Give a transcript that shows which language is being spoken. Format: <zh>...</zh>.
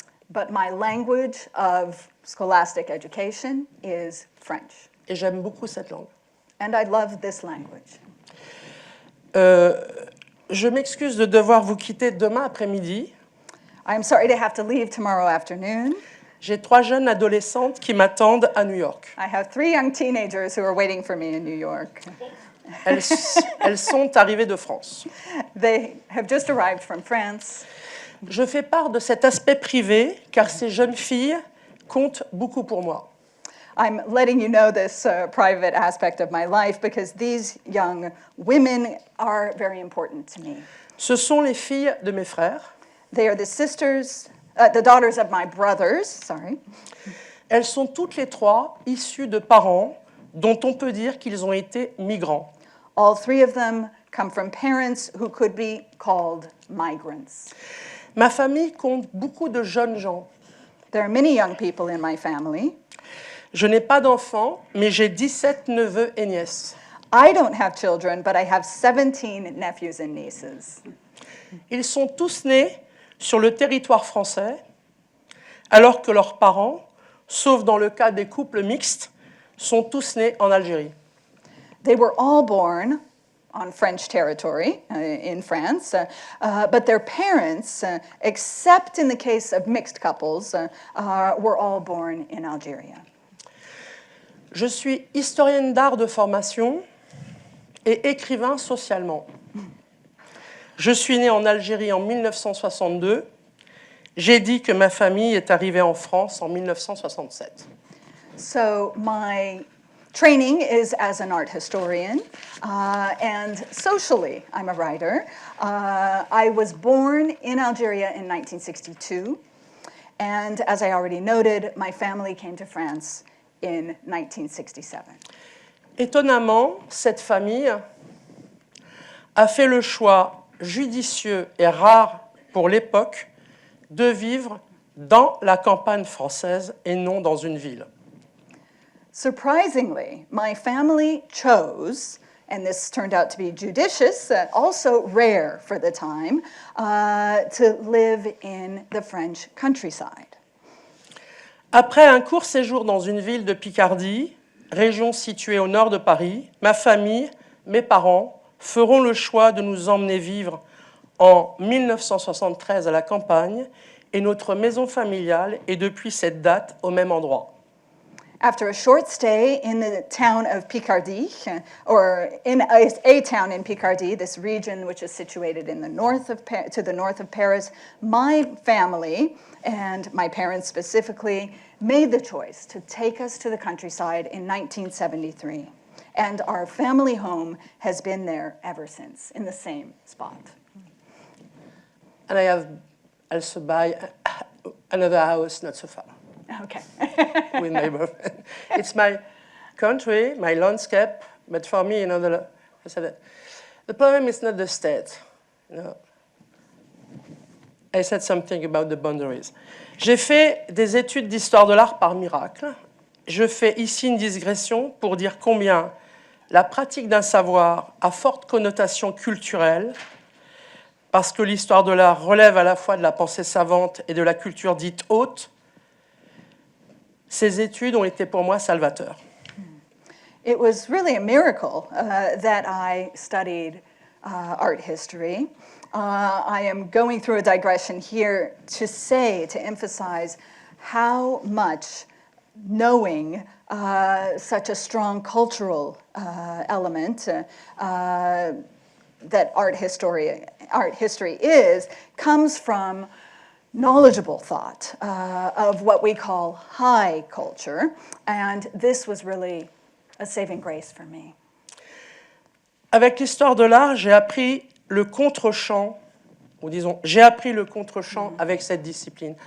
<en>But my language of scholastic education is French.</en> <fr>Et j'aime beaucoup cette langue.</fr> <en>And I love this language.</en> <fr>Je m'excuse de devoir vous quitter demain après-midi.</fr> <en>I'm sorry to have to leave tomorrow afternoon.</en> <fr>J'ai 3 jeunes adolescentes qui m'attendent à New York.</fr> <en>I have 3 young teenagers who are waiting for me in New York.</en> <fr>Elles sont arrivées de France.</fr> <en>They have just arrived from France.</en> <fr>Je fais part de cet aspect privé car ces jeunes filles comptent beaucoup pour moi.</fr> <en>I'm letting you know this private aspect of my life because these young women are very important to me.</en> <fr>Ce sont les filles de mes frères.</fr> <en>They are the daughters of my brothers, sorry.</en> <fr>Elles sont toutes les 3 issues de parents dont on peut dire qu'ils ont été migrants.</fr> <en>All 3 of them come from parents who could be called migrants.</en> <fr>Ma famille compte beaucoup de jeunes gens.</fr> <en>There are many young people in my family.</en> <fr>Je n'ai pas d'enfants, mais j'ai 17 neveux et nièces.</fr> <en>I don't have children, but I have 17 nephews and nieces.</en> <fr>Ils sont tous nés sur le territoire français, alors que leurs parents, sauf dans le cas des couples mixtes, sont tous nés en Algérie.</fr> <en>They were all born on French territory in France, but their parents, except in the case of mixed couples, were all born in Algeria.</en> <fr>Je suis historienne d'art de formation et écrivain socialement. Je suis née en Algérie en 1962. J'ai dit que ma famille est arrivée en France en 1967.</fr> <en>So my training is as an art historian, and socially I'm a writer. I was born in Algeria in 1962, and as I already noted, my family came to France in 1967. Étonnamment, cette famille a fait le choix judicieux et rare pour l'époque de vivre dans la campagne française et non dans une ville. Surprisingly, my family chose, and this turned out to be judicious, also rare for the time, to live in the French countryside. Après un court séjour dans une ville de Picardie, région située au nord de Paris, ma famille, mes parents, feront le choix de nous emmener vivre en 1973 à la campagne et notre maison familiale est depuis cette date au même endroit. After a short stay in the town of Picardie, or in a town in Picardie, this region which is situated in the north of to the north of Paris, my family and my parents specifically made the choice to take us to the countryside in 1973. And our family home has been there ever since, in the same spot. And I have also buy another house not so far. Okay. With my boyfriend. It's my country, my landscape, but for me, I said that the problem is not the state. I said something about the boundaries.</en> <fr>J'ai fait des études d'histoire de l'art par miracle. Je fais ici une digression pour dire combien la pratique d'un savoir a forte connotation culturelle, parce que l'histoire de l'art relève à la fois de la pensée savante et de la culture dite haute. Ces études ont été pour moi salvateurs.</fr> <en>It was really a miracle that I studied art history. I am going through a digression here to emphasize how much knowing such a strong cultural element that art history is, comes from knowledgeable thought of what we call high culture, and this was really a saving grace for me.</en> <fr>Avec l'histoire de l'art, j'ai appris le contre-champ, ou disons, j'ai appris le contre-champ avec cette discipline.</fr>